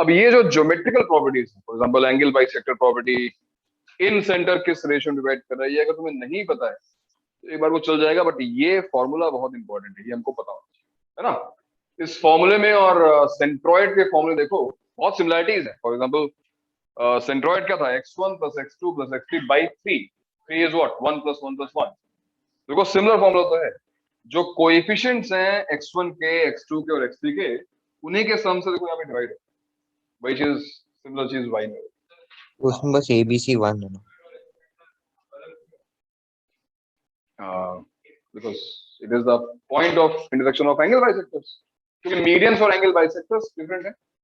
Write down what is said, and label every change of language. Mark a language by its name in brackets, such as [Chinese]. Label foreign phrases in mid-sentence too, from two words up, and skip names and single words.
[Hindi] अब ये जो [English] geometrical properties [Hindi] है, [English] for example angle bisector property, in center [Hindi] किस [English] ratio divide [Hindi] कर रहा है, अगर तुम्हें नहीं पता है तो एक बार वो चल जाएगा, बट ये फॉर्मूला बहुत इंपॉर्टेंट है, ये हमको पता होना चाहिए, है ना? इस फॉर्मूले में और सेंट्रॉइड के फॉर्मूले देखो बहुत सिमिलरिटीज है। [English] for example centroid [Hindi] क्या था, [English] x1 plus x2 plus x3 by 3, 3 is what, 1 plus 1 plus 1। [Hindi] देखो [English] similar formula [Hindi] तो है, जो कोएफिशिएंट्स हैं x1 के, x2 के और x3 के, उन्हीं के सम से देखो यहाँ पे डिवाइड है, वही चीज सिमिलर चीज y में। उसमें बस ABC1 है ना? [English] because it is the point of intersection of angle bisectors, [Hindi] क्योंकि मीडियंस और एंगल बाइसेक्टर्स डिफरेंट है।